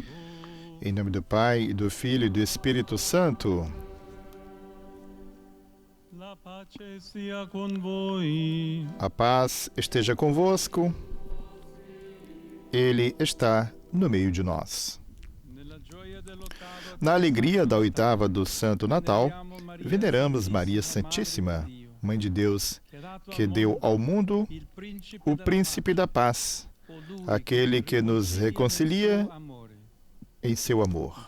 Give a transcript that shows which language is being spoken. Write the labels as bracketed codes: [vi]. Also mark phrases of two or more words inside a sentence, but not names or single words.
[pt] Em nome do Pai, e do Filho e do Espírito Santo. [it] La pace sia con voi. [pt] A paz esteja convosco. Ele está no meio de nós. Na alegria da oitava do Santo Natal, veneramos Maria Santíssima, Mãe de Deus, que deu ao mundo o Príncipe da Paz, aquele que nos reconcilia em seu amor.